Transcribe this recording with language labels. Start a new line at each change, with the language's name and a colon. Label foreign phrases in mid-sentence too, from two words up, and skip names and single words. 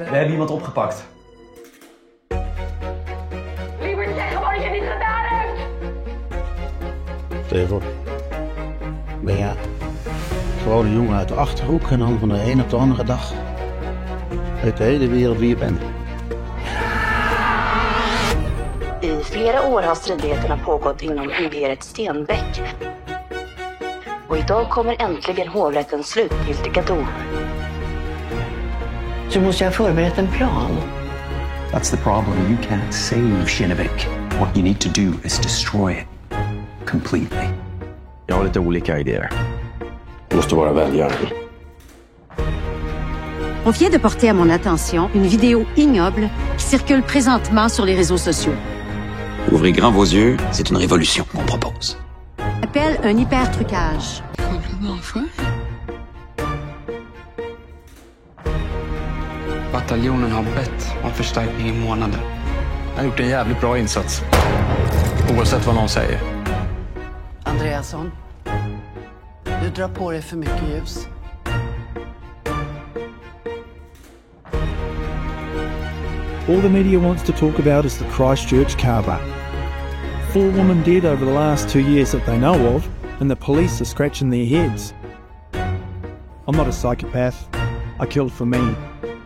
Dutch: We hebben iemand opgepakt. Lieverd, zeg gewoon dat je niet gedaan hebt! Stel je voor. Ben je gewoon een jongen uit de Achterhoek en dan van de een op de andere dag uit de hele wereld wie je bent.
Swedish: I flera år har stridigheterna pågått inom imperiet Stenbäck. Och idag kommer äntligen hovrättens slutgiltiga dom. Så måste jag ha förberett en plan.
English: That's the problem. You can't save Kinnevik. What you need to do is destroy it completely.
Swedish: Jag har lite olika idéer. Du måste vara välgörande.
French: On vient de porter à mon attention une vidéo ignoble qui circule présentement sur les réseaux sociaux. Ouvrez grand vos yeux, c'est une révolution qu'on propose. Appelle un hypertrucage.
Swedish: Bataljonen har bett om förstärkning i månader. Jag har gjort en jävligt bra insats. Oavsett vad någon säger. Andreasson, du drar på dig för mycket ljus.
English: All the media wants to talk about is the Christchurch car wreck. 4 women dead over the last 2 years that they know of, and the police are scratching their heads. I'm not a psychopath. I killed for me.